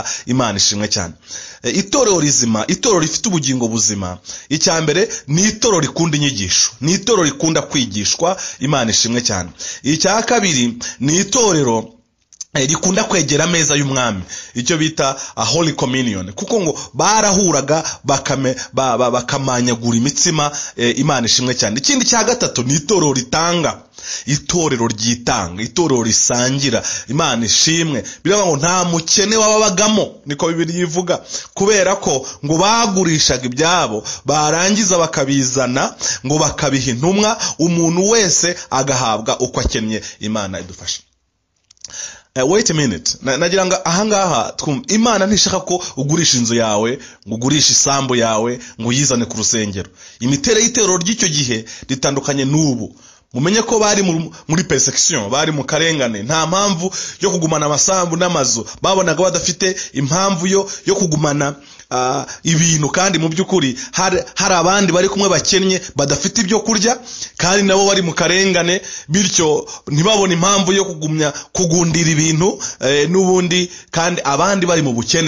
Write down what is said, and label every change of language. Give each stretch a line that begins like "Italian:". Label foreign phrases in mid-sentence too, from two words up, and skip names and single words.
Kinyarwanda: Imana ishimwe cyane. Itorero rizima, itorero rifite ubugingo buzima, icya mbere ni itorero rikunda inyigisho, ni itorero rikunda kwigishwa. Imana ishimwe cyane. Icya kabiri ni itorero rikunda kwegera ameza y'umwami, icyo bita
English: a holy communion,
Kinyarwanda: kuko ngo barahuraga bakamanyagura imitsima. Imana ishimwe cyane. Ikindi cya gatatu ni itorero ritanga, itorero ryitanga, itorero risangira. Imana ishimwe. Biravuga ngo nta mukene wababagamo, niko Bibiliya ivuga, kubera ko ngo bagurishaga ibyabo barangiza bakabizana ngo bakabiha intumwa, umuntu wese agahabwa uko akennye. Imana idufashe.
English: Wait a minute.
Kinyarwanda: Nagira ngo ahangaha twumva, Imana ntishaka ko ugurisha inzu yawe, ngo ugurisha isambu yawe, ngo uyizane ku rusengero. Imitere y'itorero ry'icyo gihe ritandukanye n'ubu. Mumenye ko bari muri persecution, bari mu karengane, nta mpamvu yo kugumana amasambu n'amazu, babonaga badafite impamvu yo kugumana ibintu, kandi mu by'ukuri hari abandi bari kumwe bakennye badafite ibyo kurya, kandi nabo bari mu karengane, bityo ntibabone impamvu yo kugundira ibintu n'ubundi, kandi abandi bari mu bukene.